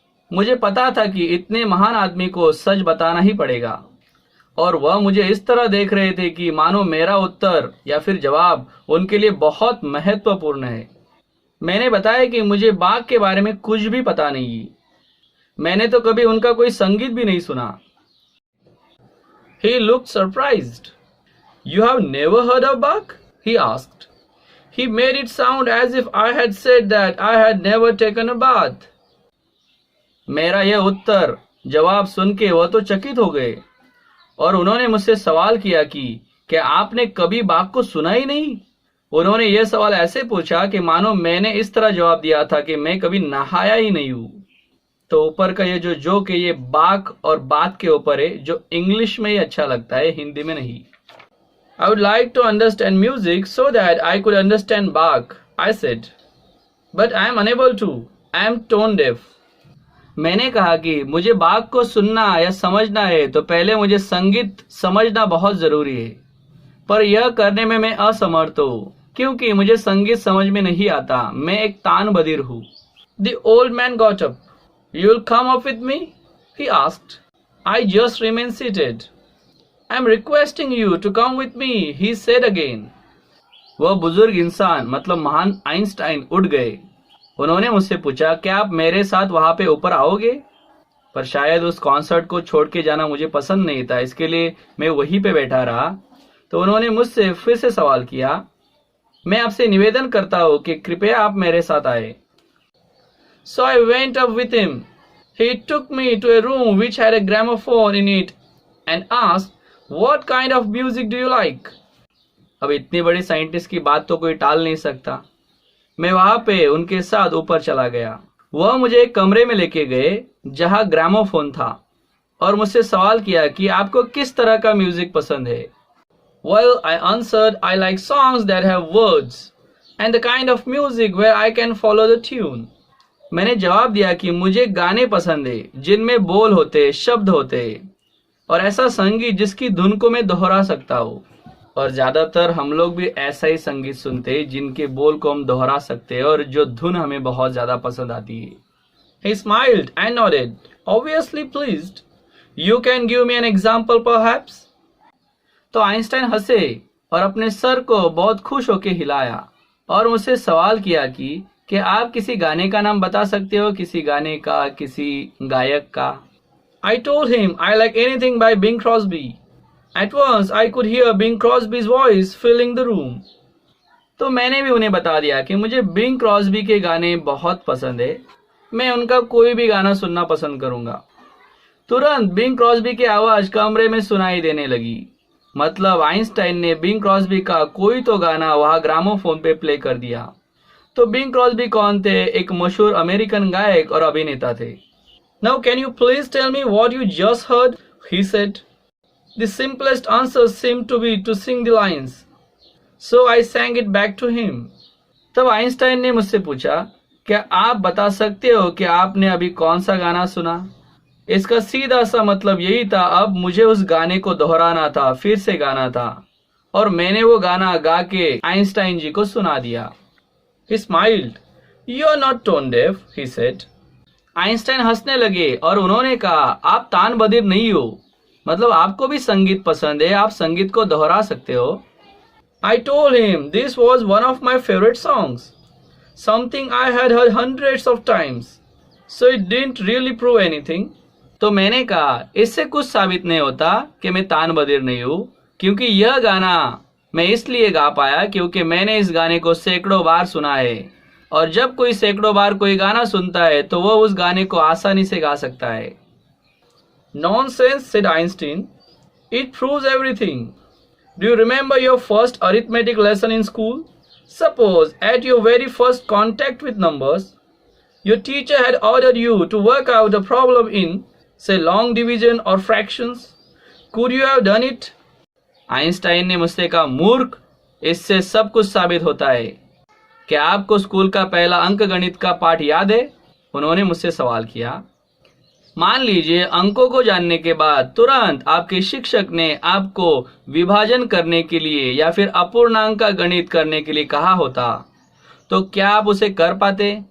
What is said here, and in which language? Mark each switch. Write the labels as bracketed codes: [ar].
[hi] मुझे पता था कि इतने महान आदमी को सच बताना ही पड़ेगा, और वह मुझे इस तरह देख रहे थे कि मानो मेरा उत्तर या फिर जवाब उनके लिए बहुत महत्वपूर्ण है। मैंने बताया कि मुझे बाग के बारे में कुछ भी पता नहीं, मैंने तो कभी उनका कोई संगीत भी नहीं सुना। [en] He looked surprised. You have never heard of Bach? He asked. He made it sound as if I had said that I had never taken a bath. [hi] मेरा यह उत्तर जवाब सुन के वह तो चकित हो गए, और उन्होंने मुझसे सवाल किया कि क्या आपने कभी बाग को सुना ही नहीं। उन्होंने यह सवाल ऐसे पूछा कि मानो मैंने इस तरह जवाब दिया था कि मैं कभी नहाया ही नहीं हूं। तो ऊपर का ये जो जोक है ये बाग और बात के ऊपर है, जो इंग्लिश में ही अच्छा लगता है, हिंदी में नहीं। [en] I would like to understand music so that I could understand Bach, I said. But I am unable to. I am tone deaf. [hi] मैंने कहा कि मुझे बाग को सुनना या समझना है तो पहले मुझे संगीत समझना बहुत जरूरी है, पर यह करने में मैं असमर्थ हूँ क्योंकि मुझे संगीत समझ में नहीं आता। मैं एक तान बधिर हूँ। [en] The old man got up. You'll come up with me? He asked. I just remained seated. I'm requesting you to come with me, he said again. [hi] वह बुजुर्ग इंसान मतलब महान आइंस्टाइन उठ गए। उन्होंने मुझसे पूछा, क्या आप मेरे साथ वहां पे ऊपर आओगे? पर शायद उस कॉन्सर्ट को छोड़ के जाना मुझे पसंद नहीं था, इसके लिए मैं वहीं पे बैठा रहा। तो उन्होंने मुझसे फिर से सवाल किया, मैं आपसे निवेदन करता हूँ कि कृपया आप मेरे साथ आए। [en] So I went up with him. He took me to a room which had a gramophone in it and asked, "What kind of music do you like?" [hi] अब इतनी बड़ी साइंटिस्ट की बात तो कोई टाल नहीं सकता। मैं वहां पे उनके साथ ऊपर चला गया। वह मुझे एक कमरे में लेके गए जहां ग्रामोफोन था और मुझसे सवाल किया कि आपको किस तरह का म्यूजिक पसंद है। [en] Well, I answered, I like songs that have words and the kind of music where I can follow the tune. [hi] मैंने जवाब दिया कि मुझे गाने पसंद है जिनमें बोल होते, शब्द होते, और ऐसा संगीत जिसकी धुन को मैं दोहरा सकता हूँ। और ज्यादातर हम लोग भी ऐसा ही संगीत सुनते हैं जिनके बोल को हम दोहरा सकते हैं और जो धुन हमें बहुत ज्यादा पसंद आती है। [en] He smiled and nodded, obviously pleased. You can give me an example perhaps? [hi] तो आइंस्टाइन हंसे और अपने सर को बहुत खुश होकर हिलाया और मुझसे सवाल किया कि क्या आप किसी गाने का नाम बता सकते हो, किसी गाने का, किसी गायक का। [en] I told him I like anything by Bing Crosby. At once I could hear Bing Crosby's voice filling the room. [hi] तो मैंने भी उन्हें बता दिया कि मुझे बिंग क्रॉस्बी के गाने बहुत पसंद है, मैं उनका कोई भी गाना सुनना पसंद करूंगा। तुरंत बिंग क्रॉस्बी की आवाज कमरे में सुनाई देने लगी। मतलब आइंस्टाइन ने बिंग क्रॉस्बी का कोई तो गाना वहां ग्रामोफोन पे प्ले कर दिया। तो बिंग क्रॉस्बी कौन थे? एक मशहूर अमेरिकन गायक और अभिनेता थे। [en] Now can you please tell me what you just heard? He said. The simplest answer seemed to be to sing the lines. So I sang it back to him. [hi] तब Einstein ने मुझसे पूछा, क्या आप बता सकते हो कि आपने अभी कौन सा गाना सुना? इसका सीधा सा मतलब यही था, अब मुझे उस गाने को दोहराना था, फिर से गाना था, और मैंने वो गाना गा के आइंस्टाइन जी को सुना दिया। [en] He smiled. You are not tone deaf, he said. [hi] Einstein हंसने लगे और उन्होंने कहा, आप तान बधिर नहीं हो, मतलब आपको भी संगीत पसंद है, आप संगीत को दोहरा सकते हो। [en] I told him this was one of my favorite songs, something I had heard hundreds of times, so it didn't really prove anything. [hi] तो मैंने कहा, इससे कुछ साबित नहीं होता कि मैं तान बधिर नहीं हूँ, क्योंकि यह गाना मैं इसलिए गा पाया क्योंकि मैंने इस गाने को सैकड़ों बार सुना है, और जब कोई सैकड़ों बार कोई गाना सुनता है तो वह उस गाने को आसानी से गा सकता है। [en] Nonsense, said Einstein. It proves everything. Do you remember your first arithmetic lesson in school? Suppose at your very first contact with numbers, your teacher had ordered you to work out a problem in, say, long division or fractions. Could you have done it? [hi] Einstein ने मुझसे कहा, मूर्ख, इससे सब कुछ साबित होता है। क्या आपको स्कूल का पहला अंक गणित का पाठ याद है? उन्होंने मुझसे सवाल किया। मान लीजिए अंकों को जानने के बाद तुरंत आपके शिक्षक ने आपको विभाजन करने के लिए या फिर अपूर्णांक का गणित करने के लिए कहा होता, तो क्या आप उसे कर पाते?